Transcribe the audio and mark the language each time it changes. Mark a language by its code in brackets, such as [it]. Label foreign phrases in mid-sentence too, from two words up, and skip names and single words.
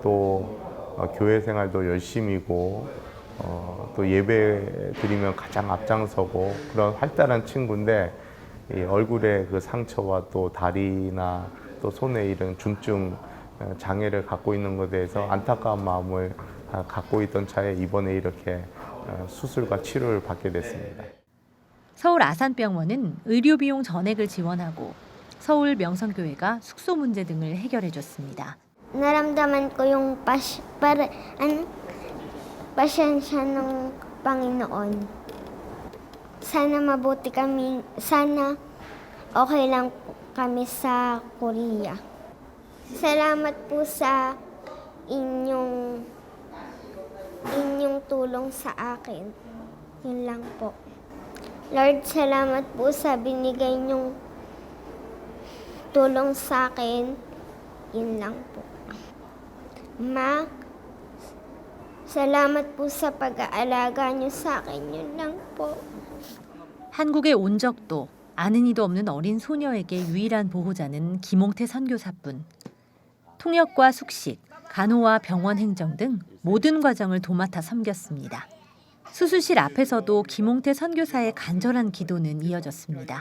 [ko] 또 교회 생활도 열심이고 또 예배 드리면 가장 앞장서고 그런 활달한 친구인데 이 얼굴에 그 상처와 또 다리나 또 손에 이런 중증 장애를 갖고 있는 것에 대해서 안타까운 마음을 갖고 있던 차에 이번에 이렇게 수술과 치료를 받게 됐습니다. 서울 아산병원은 의료 비용 전액을 지원하고 서울 명성교회가 숙소 문제 등을 해결해 줬습니다. [tl] Naramdaman ko yung pasensya ng Panginoon. Sana mabuti kami, sana okay lang kami sa Korea. Salamat po sa inyong tulong sa akin. Yun lang po. Lord, salamat po sa binigay niyong tulong sa akin. Yun lang po. Ma, salamat po sa pag-aalaga niyo sa akin. Yun lang po. [ko] 한국에 온 적도 아는 이도 없는 어린 소녀에게 유일한 보호자는 김홍태 선교사뿐. 통역과 숙식, 간호와 병원 행정 등 모든 과정을 도맡아 섬겼습니다. 수술실 앞에서도 김홍태 선교사의 간절한 기도는 이어졌습니다.